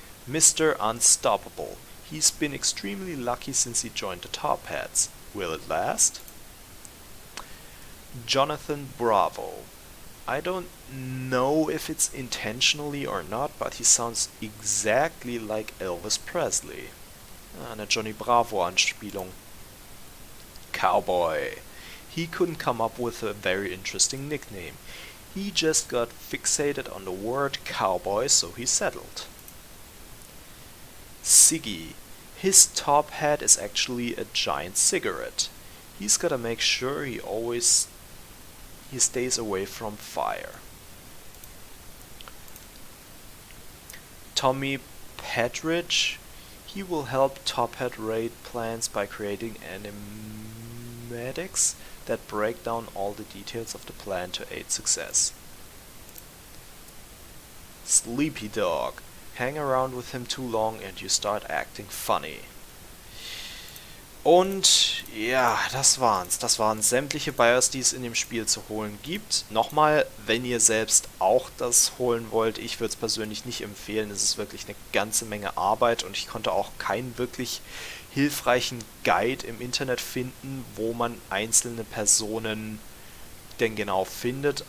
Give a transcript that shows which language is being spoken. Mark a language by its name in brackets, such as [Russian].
[English] Mr. Unstoppable. He's been extremely lucky since he joined the Top Hats. Will it last? Jonathan Bravo. I don't know if it's intentionally or not, but he sounds exactly like Elvis Presley. [German] Eine Johnny Bravo-Anspielung. [English] Cowboy. He couldn't come up with a very interesting nickname. He just got fixated on the word cowboy, so he settled. Siggy. His top hat is actually a giant cigarette. He's gotta make sure he stays away from fire. Tommy Petridge. He will help Top Hat raid plans by creating animatics that break down all the details of the plan to aid success. Sleepy Dog. Hang around with him too long and you start acting funny. [German] Und ja, das waren's. Das waren sämtliche BIOS, die es in dem Spiel zu holen gibt. Nochmal, wenn ihr selbst auch das holen wollt, ich würde es persönlich nicht empfehlen. Es ist wirklich eine ganze Menge Arbeit und ich konnte auch keinen wirklich hilfreichen Guide im Internet finden, wo man einzelne Personen denn genau findet.